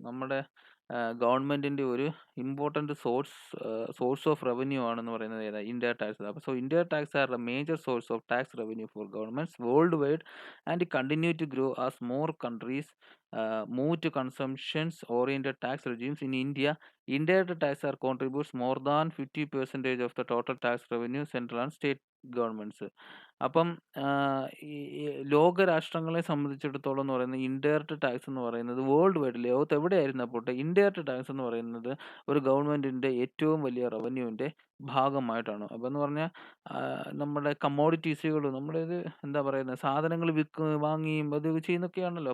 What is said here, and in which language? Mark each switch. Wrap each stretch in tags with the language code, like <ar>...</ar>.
<ml>നമ്മുടെ ഗവൺമെന്റിന്റെ ഒരു</ml> <en>important source of revenue</en> <ml>ആണെന്ന് പറയുന്നത് ഏതാ? Indirect tax.</ml> <en>അപ്പോൾ indirect tax are the major source of tax revenue for governments world wide and continue to grow as more countries move to consumptions oriented tax regimes. In India, indirect tax are contributes more than 50% of the total tax revenue central and state governments.</en> <ml>അപ്പം ഈ ലോകരാഷ്ട്രങ്ങളെ സംബന്ധിച്ചിടത്തോളം എന്ന് പറയുന്നത് indirect tax എന്ന് പറയുന്നത് world wide ലോകത്ത് എവിടെയായിരുന്നാൽ പോട്ടെ, indirect tax എന്ന് പറയുന്നത് ഒരു ഗവൺമെന്റിന്റെ ഏറ്റവും വലിയ റവന്യൂവിന്റെ ഭാഗമായിട്ടാണ്. അപ്പം എന്ന് പറഞ്ഞാൽ നമ്മുടെ കമ്മോഡിറ്റീസുകൾ, നമ്മുടെ ഇത് എന്താ പറയുന്നത്, സാധനങ്ങൾ വാങ്ങിയും അത് ചെയ്യുന്നൊക്കെയാണല്ലോ.</ml>